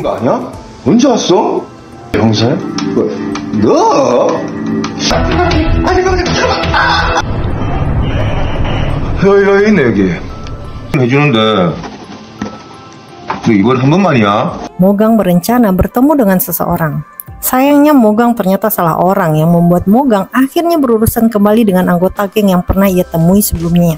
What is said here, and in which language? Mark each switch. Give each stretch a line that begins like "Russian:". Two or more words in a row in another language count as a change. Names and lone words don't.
Korean: 그거 아니야? 언제 왔어? 형사야? 너? 여기가 있네 여기. 해주는데 너 이번 한 번만이야?
Indonesian: Mogang berencana bertemu dengan seseorang. Sayangnya Mogang ternyata salah orang yang membuat Mogang akhirnya berurusan kembali dengan anggota geng yang pernah ia temui sebelumnya.